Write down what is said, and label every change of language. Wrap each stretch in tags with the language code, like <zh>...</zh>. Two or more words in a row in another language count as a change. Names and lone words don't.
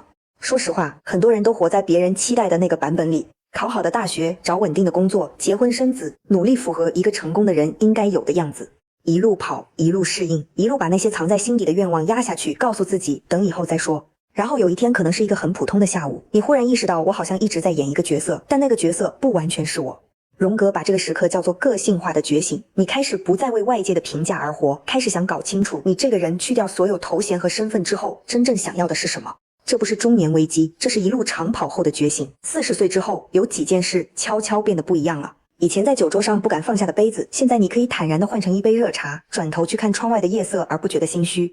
<zh>說實話，很多人都活在別人期待的那個版本裡，考好的大學，找穩定的工作，結婚生子，努力符合一個成功的人應該有的樣子。一路跑，一路適應，一路把那些藏在心底的願望壓下去，告訴自己等以後再說。然後有一天可能是一個很普通的下午，你忽然意識到我好像一直在演一個角色，但那個角色不完全是我。榮格把這個時刻叫做個性化的覺醒，你開始不再為外界的評價而活，開始想搞清楚你這個人去掉所有頭銜和身份之後，真正想要的是什麼。這不是中年危機，這是一路長跑後的覺醒。40歲之後，有幾件事悄悄變得不一樣了。以前在酒桌上不敢放下的杯子，現在你可以坦然地換成一杯熱茶，轉頭去看窗外的夜色而不覺得心虛。</zh>